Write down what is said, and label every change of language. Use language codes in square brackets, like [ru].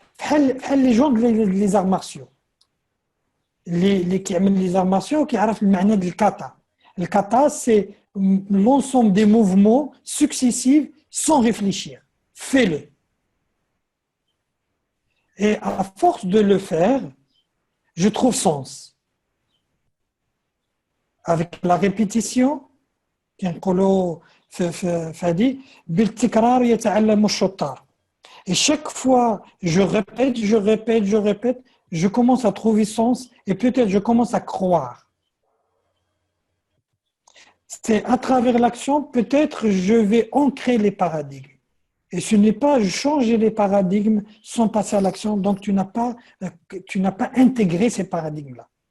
[fr] Les gens des arts martiaux. Les arts martiaux qui ont le ma'na du kata. Le kata, c'est l'ensemble des mouvements successifs sans réfléchir. Fais-le. Et à force de le faire, je trouve sens. avec la répétition [ar] كنقولوا في هذه بالتكرار يتعلم الشطار. [fr] Et chaque fois je répète, je commence à trouver sens et peut-être je commence à croire. C'est à travers l'action, peut-être je vais ancrer les paradigmes. Et ce n'est pas changer les paradigmes sans passer à l'action, donc tu n'as pas intégré ces paradigmes-là.